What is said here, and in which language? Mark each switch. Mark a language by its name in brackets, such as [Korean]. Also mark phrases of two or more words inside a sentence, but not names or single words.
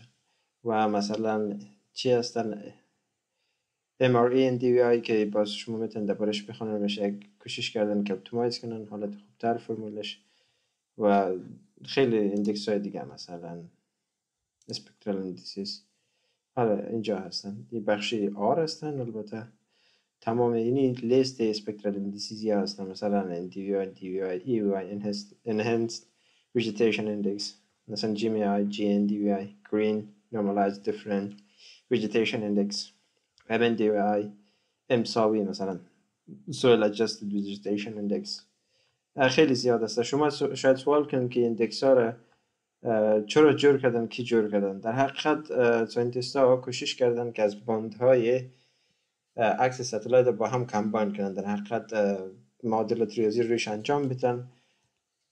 [Persian] و مثلا چی هستن MRE NDVI که باز شما میتونید دربارش بخونن، میشه کوشش کردن که اپتیمایز کنن حالت خوبتر فرمولش. و خیلی اندکس های دیگه مثلا [English] spectral indices [Persian] اینجا هستن. این بخشی R هستن. البته تمام اینی لیست [English] spectral indices [Persian] ها هستن. [English] مثلا NDVI، DVI، EVI، Enhanced Vegetation Index، مثلا GMI، GNDVI، Green Normalized Different Vegetation Index، MNDVI، MSAWI مثلا Soil Adjusted Vegetation Index. [Persian] خیلی زیاد است. شما شاید سوال کنید که ایندکس ها را چرا جور کردن، کی جور کردن. در حقیقت ساینتیست ها کوشش کردن که از باندهای عکس ستلایت با هم کمباین کنن. در حقیقت معادلات ریاضی روش انجام بدن.